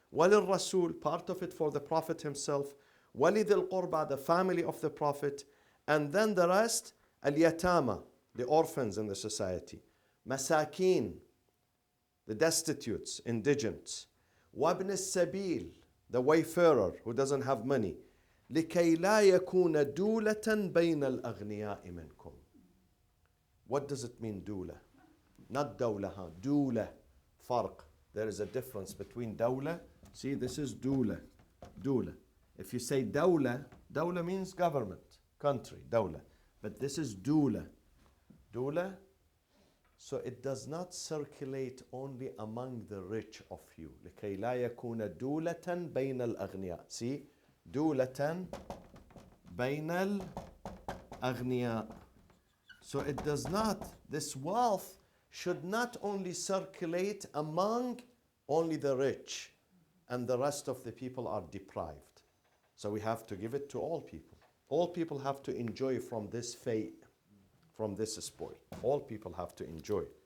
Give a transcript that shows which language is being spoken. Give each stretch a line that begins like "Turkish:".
English: وللرسول, part of it for the Prophet himself. ولذي القربى, the family of the Prophet. And then the rest, اليتامى, the orphans in the society. مساكين, the destitutes, indigents. وابن السبيل, the wayfarer who doesn't have money.
Arabic: لكي لا يكون دولة بين الأغنياء منكم.
English: What does it mean, دولة? Not دولة, huh?
Arabic: دولة. فرق.
English: There is a difference between دولة. See, this is دولة.
Arabic: دولة.
English: If you say دولة, دولة means government, country, دولة. But this is دولة.
Arabic: دولة.
English: So it does not circulate only among the rich of you.
Arabic: لكي لا يكون دولة بين الأغنياء. See, دولة بين الأغنياء.
English: So it does not, this wealth should not only circulate among only the rich, and the rest of the people are deprived. So we have to give it to all people. All people have to enjoy from this fate, from this spoil. All people have to enjoy